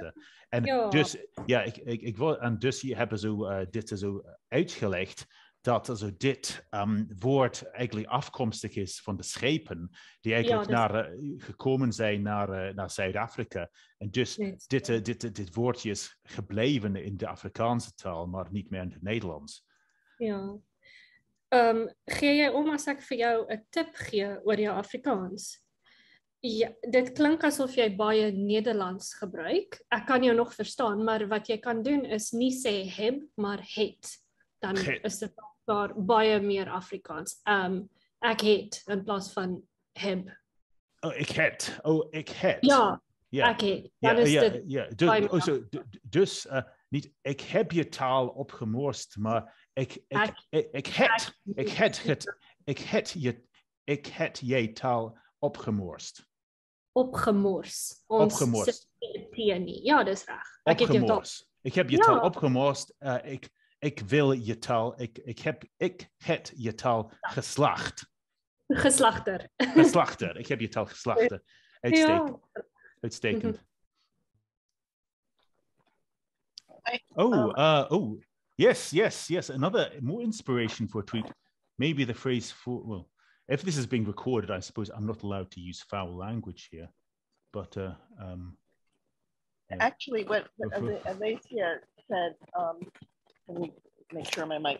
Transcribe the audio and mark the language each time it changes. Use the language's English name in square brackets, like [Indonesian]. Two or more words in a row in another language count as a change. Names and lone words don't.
[Dutch] En dus, dus hebben zo dit zo uitgelegd dat also dit woord eigenlijk afkomstig is van de schepen die eigenlijk gekomen zijn naar Zuid-Afrika. En dus dit woordje is gebleven in de Afrikaanse taal, maar niet meer in het Nederlands. Ja. [Afrikaans] Gee jy om as ek vir jou 'n tip gee oor jou Afrikaans? Ja, dit klink asof jy baie Nederlands gebruik. Ek kan jou nog verstaan, maar wat jy kan doen is nie sê heb, maar het. Dan is dit daar baie meer Afrikaans. Ek het in plaas van heb. [Dutch] Oh, ik het. Oh, ik het. [Afrikaans] Ja, ek het. Dan is dit [Dutch] Dus niet ik heb je taal opgemorst, maar ik het je taal opgemorst. [Afrikaans] Opgemors. [Dutch] Opgemorst. [Afrikaans] Ja, dis reg. [Dutch] Ik heb je taal opgemorst. Ik wil je taal. Ik het je taal geslacht. Geslachter. Geslachter. Ik heb je taal geslachter. Uitstekend. Uitstekend. [English] Yes. Another more inspiration for a tweet. Maybe the phrase for, well, if this is being recorded, I suppose I'm not allowed to use foul language here. But actually, what Alicia said, let me make sure my mic.